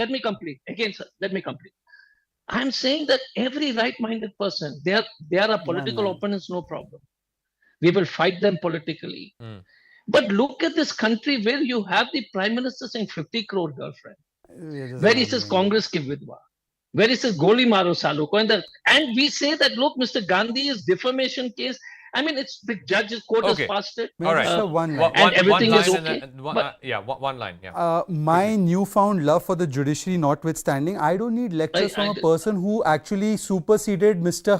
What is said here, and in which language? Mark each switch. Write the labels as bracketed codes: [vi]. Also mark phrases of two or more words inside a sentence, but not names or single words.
[en] Let me complete. Again, sir, let me complete. I'm saying that every right-minded person, they are our political opponents, no problem. We will fight them politically. But look at this country where you have the Prime Minister saying 50 crore girlfriend. Where he says Congress [hi] की विधवा. [en] Where he says [hi] गोली मारो सालों को. [en] And we say that, look, Mr. Gandhi's defamation case, I mean, it's the judge's court has passed it. All right. And everything is okay. One line. Yeah. My newfound love for the judiciary notwithstanding, I don't need lectures from a person who actually superseded Mr.